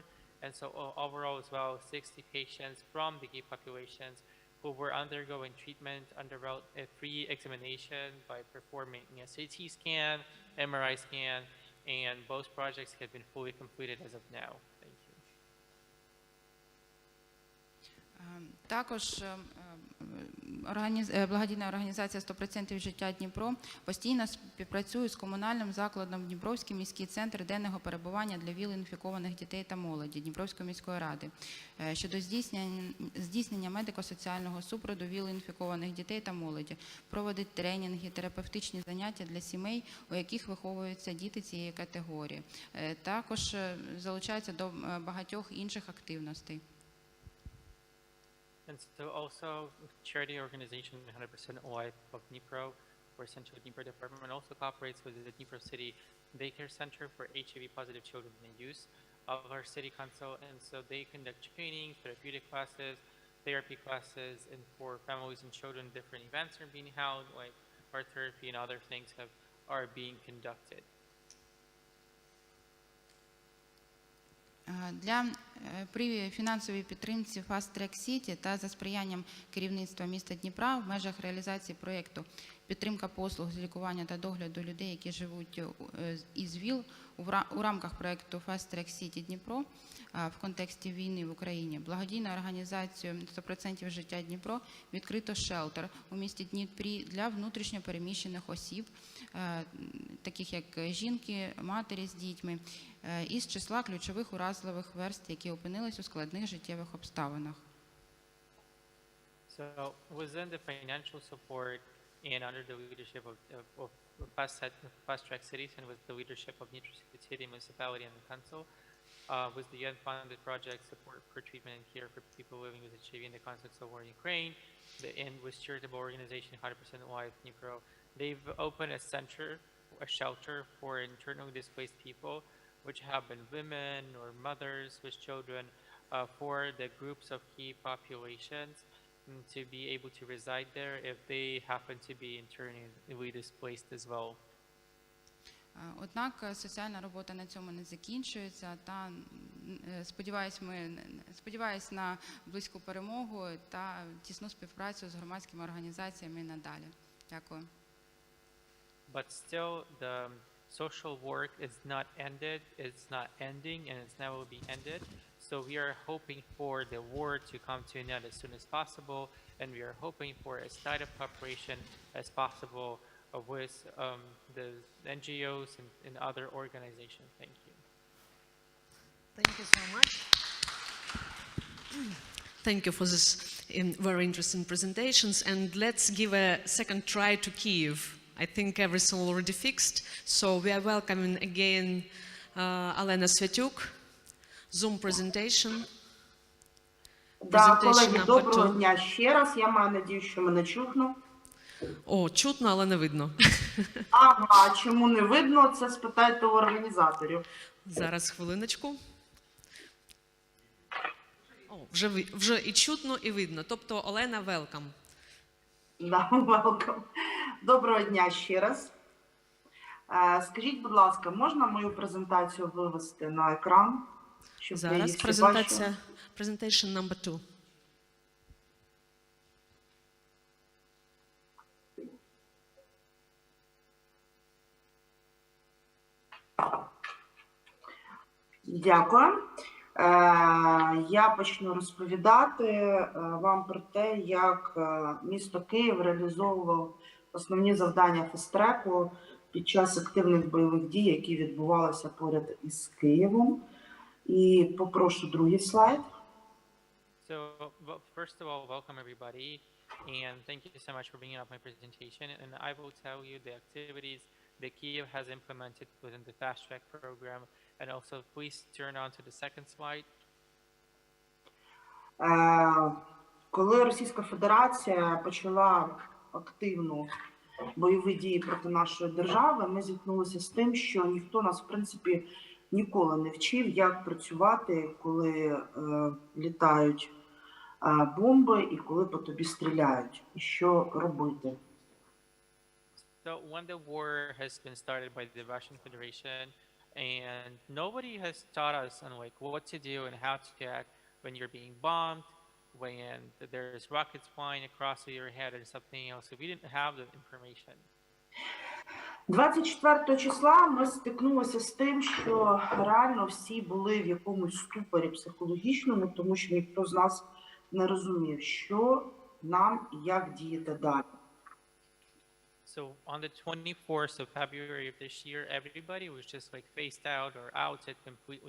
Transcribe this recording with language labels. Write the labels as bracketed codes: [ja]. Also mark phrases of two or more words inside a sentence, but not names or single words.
[en] And so overall as well, 60 patients from the key populations who were undergoing treatment underwent a free examination by performing a CT scan, MRI scan, and both projects have been fully completed as of now. Thank you. [uk] Також благодійна організація «100% життя Дніпро» постійно співпрацює з комунальним закладом Дніпровський міський центр денного перебування для ВІЛ-інфікованих дітей та молоді Дніпровської міської ради щодо здійснення медико-соціального супроводу ВІЛ-інфікованих дітей та молоді, проводить тренінги, терапевтичні заняття для сімей, у яких виховуються діти цієї категорії. Також залучається до багатьох інших активностей. [en] And so also charity organization 100% White of Dnipro, or Central Dnipro Department, also cooperates with the Dnipro City Daycare Center for HIV positive children and youth of our city council. And so they conduct training, therapeutic classes, therapy classes, and for families and children, different events are being held, like art therapy and other things are being conducted. [uk] При фінансовій підтримці Fast Track City та за сприянням керівництва міста Дніпра в межах реалізації проєкту «Підтримка послуг з лікування та догляду людей, які живуть із ВІЛ» у рамках проєкту Fast Track City Дніпро в контексті війни в Україні благодійною організацією «100% життя Дніпро» відкрито шелтер у місті Дніпрі для внутрішньо переміщених осіб, таких як жінки, матері з дітьми, із числа ключових уразливих верств, які опинились у складних життєвих обставинах. [en] So within the financial support and under the leadership of Fast Track Cities and with the leadership of Dnipro City Municipality and the Council, with the unfunded project support for treatment and care for people living with HIV in the context of war in Ukraine, and with charitable organization 100% White Dnipro, they've opened a shelter for internally displaced people, which have been women or mothers with children, for the groups of key populations to be able to reside there if they happen to be internally displaced as well. [uk] Однак соціальна робота на цьому не закінчується, та сподіваюсь на близьку перемогу та тісну співпрацю з громадськими організаціями надалі. Дякую. [en] But still, the social work is not ended, it's not ending, and it's never will be ended. So we are hoping for the war to come to an end as soon as possible, and we are hoping for as tight of cooperation as possible with the NGOs and other organizations. Thank you. Thank you so much. Thank you for this very interesting presentations, and let's give a second try to Kyiv. I think everything already fixed, so we are welcoming again Alena Svetyuk, Zoom presentation. [uk] Да, колеги, доброго дня ще раз. Я маю надію, що мене чутно. О, чутно, але не видно. Ага, чому не видно? Це спитайте у організаторів. Зараз, хвилиночку. О, вже і чутно, і видно. Тобто, Олена, [en] welcome. Да, welcome. [uk] Доброго дня ще раз. Скажіть, будь ласка, можна мою презентацію вивести на екран, щоб ви її Зараз всі бачили? презентація, [en] presentation number 2. [uk] Дякую. Я почну розповідати вам про те, як місто Київ реалізовував основні завдання фаст-треку під час активних бойових дій, які відбувалися поряд із Києвом. І попрошу другий слайд. [en] So, well, first of all, welcome everybody, and thank you so much for bringing up my presentation. And I will tell you the activities that Kyiv has implemented within the Fast Track program. And also, please turn on to the second slide. [uk] Коли Російська Федерація почала активну бойові дії проти нашої держави, ми зіткнулися з тим, що ніхто нас, в принципі, ніколи не вчив, як працювати, коли літають бомби і коли по тобі стріляють, і що робити. [en] So when the war has been started by the Russian Federation, and nobody has taught us on like what to do and how to act when you're being bombed, when there's rockets flying across your head or something else. So we didn't have the information. [uk] 24 числа ми стикнулися з тим, що реально всі були в якомусь ступорі психологічному, тому що ніхто з нас не розумів, що нам і як діяти далі. [en] So on the 24th of February of this year, everybody was just like phased out or outed completely.